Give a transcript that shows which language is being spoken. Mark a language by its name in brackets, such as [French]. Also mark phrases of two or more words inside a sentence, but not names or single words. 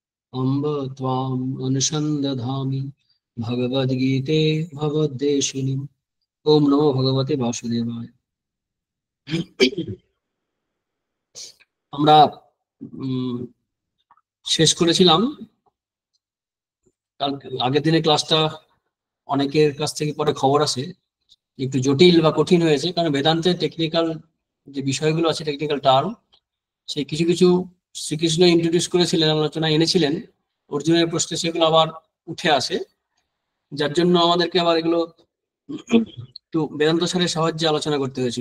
[Sanskrit] अम्ब त्वाम् अनुसन्दधामि भगवद्गीते भगवद्देशिनि। ओम नमो भगवते वासुदेवाय। [Bangla] আমরা শেষ করেছিলাম কাল, আগের দিনের ক্লাসটা অনেকের কাছ থেকে পরে খবর আসে একটু জটিল বা কঠিন হয়েছে, কারণ বেদান্তের টেকনিক্যাল যে বিষয়গুলো আছে, [English] technical term, [Bangla] সেই কিছু কিছু শ্রীকৃষ্ণ ইন্ট্রোডিউস করেছিলেন, আলোচনা এনেছিলেন, অর্জুনের প্রশ্নে সেগুলো আবার উঠে আসে, যার জন্য আমাদেরকে আবার এগুলো একটু বেদান্ত সারের সাহায্যে আলোচনা করতে হয়েছিল।